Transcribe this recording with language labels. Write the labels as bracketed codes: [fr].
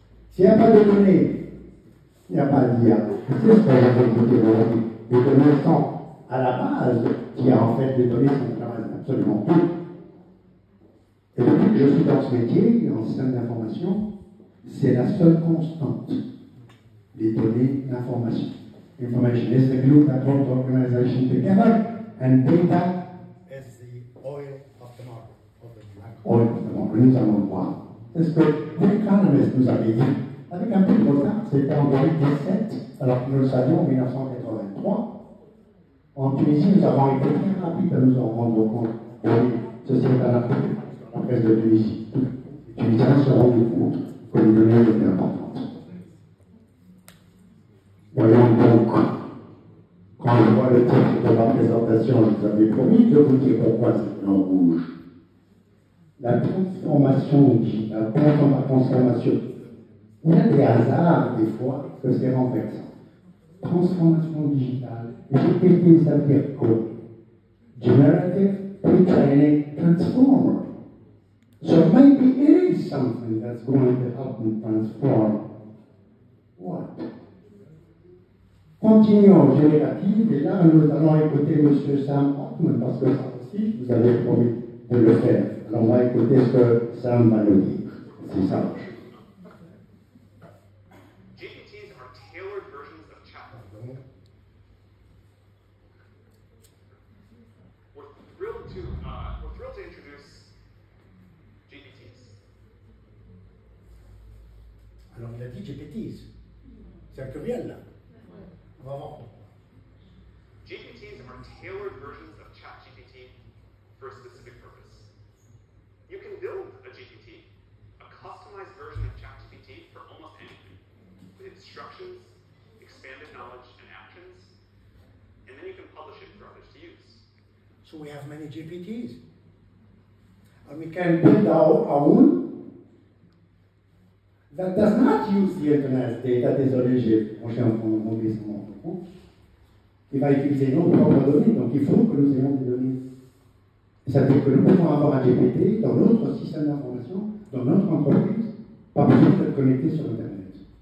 [fr] S'il n'y a pas de données, il n'y a pas d'IA. C'est ce qu'on va écouter aujourd'hui. Les données sont à la base, qui a en fait des données centrales absolument tout. Et depuis que je suis dans ce métier, en système d'information, c'est la seule constante. Les données d'information. [en] Information is the glue that holds organization together, and data is the oil of the market. Oil of the market. [fr] Nous allons voir. C'est ce que l'Economist nous avait dit. Avec un peu de retard, c'était en 2017, alors que nous le savions en 1983. En Tunisie, nous avons été très rapides à nous en rendre compte. Oui, ceci est un article dans la presse de Tunisie. Les Tunisiens se rendent compte que les données étaient importantes. Voyons donc, quand je vois le titre de ma présentation, je vous avais promis de vous dire pourquoi c'est en rouge. La transformation digitale, la transformation. Il y a des hasards, des fois, que c'est renversant. Transformation digitale. GPT, ça veut dire quoi? [en] Generative Pre-training Transformer. So maybe it is something that's going to help me transform what? [fr] Continuons générative, et là nous allons écouter M. Sam Altman, parce que ça aussi, je vous avais promis de le faire. Alors on va écouter ce que Sam va nous dire. C'est ça. [en] GPTs are tailored versions of chat. We're thrilled to introduce GPTs. [fr] Alors il a dit GPTs. C'est un pluriel là. On va voir. [en] GPTs are tailored versions of ChatGPT for a specific purpose. You can build a GPT, a customized version of ChatGPT for almost anything, with instructions, expanded knowledge, and actions, and then you can publish it for others to use. So we have many GPTs. And we can build our own that does not use the internet data. [fr] Désolé, j'ai branché un oublié son nom. Il va utiliser nos propres données, donc il faut que nous ayons des données. Ça veut dire que nous pouvons avoir un GPT dans notre système d'information, dans notre entreprise, pas besoin d'être connecté sur Internet.